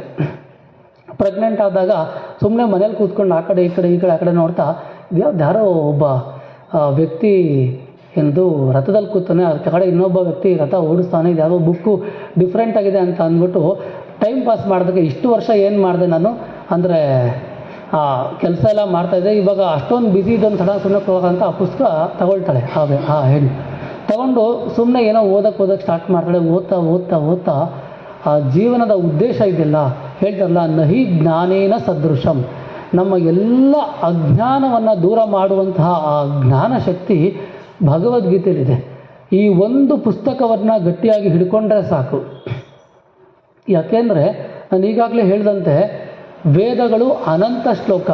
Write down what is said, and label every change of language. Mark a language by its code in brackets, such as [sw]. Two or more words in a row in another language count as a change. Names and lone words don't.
[kn] ಪ್ರೆಗ್ನೆಂಟ್ ಆದಾಗ ಸುಮ್ಮನೆ ಮನೇಲಿ ಕೂತ್ಕೊಂಡು ಆ ಕಡೆ ಆ ಕಡೆ ನೋಡ್ತಾ ಯಾರೋ ಒಬ್ಬ ವ್ಯಕ್ತಿ ಎಂದು ರಥದಲ್ಲಿ ಕೂತಾನೆ, ಅದ್ರ ಕಡೆ ಇನ್ನೊಬ್ಬ ವ್ಯಕ್ತಿ ರಥ ಓಡಿಸ್ತಾನೆ, ಇದು ಯಾವುದೋ ಬುಕ್ಕು ಡಿಫ್ರೆಂಟ್ ಆಗಿದೆ ಅಂತ ಅಂದ್ಬಿಟ್ಟು [en] time pass [kn] ಮಾಡೋದಕ್ಕೆ ಇಷ್ಟು ವರ್ಷ ಏನು ಮಾಡಿದೆ ನಾನು ಅಂದರೆ ಕೆಲಸ ಎಲ್ಲ ಮಾಡ್ತಾಯಿದ್ದೆ, ಇವಾಗ ಅಷ್ಟೊಂದು ಬ್ಯುಸಿ ಇದೊಂದು ಸಡನ್ ಸುಮ್ಮನೆ ಹೋಗೋಂತ ಆ ಪುಸ್ತಕ ತಗೊಳ್ತಾಳೆ. ಹೆಣ್ಣು ತಗೊಂಡು ಸುಮ್ಮನೆ ಏನೋ ಓದೋಕ್ಕೆ ಸ್ಟಾರ್ಟ್ ಮಾಡ್ತಾಳೆ. ಓದ್ತಾ ಆ ಜೀವನದ ಉದ್ದೇಶ ಇದೆಯಲ್ಲ, ಹೇಳ್ತಾರಲ್ಲ [sa] ನಹಿ ಜ್ಞಾನೇನ ಸದೃಶಂ, [kn] ನಮ್ಮ ಎಲ್ಲ ಅಜ್ಞಾನವನ್ನು ದೂರ ಮಾಡುವಂತಹ ಆ ಜ್ಞಾನ ಶಕ್ತಿ ಭಗವದ್ಗೀತೆಯಲ್ಲಿದೆ. ಈ ಒಂದು ಪುಸ್ತಕವನ್ನು ಗಟ್ಟಿಯಾಗಿ ಹಿಡ್ಕೊಂಡ್ರೆ ಸಾಕು. ಯಾಕೆಂದರೆ ನಾನು ಈಗಾಗಲೇ ಹೇಳಿದಂತೆ ವೇದಗಳು ಅನಂತ ಶ್ಲೋಕ.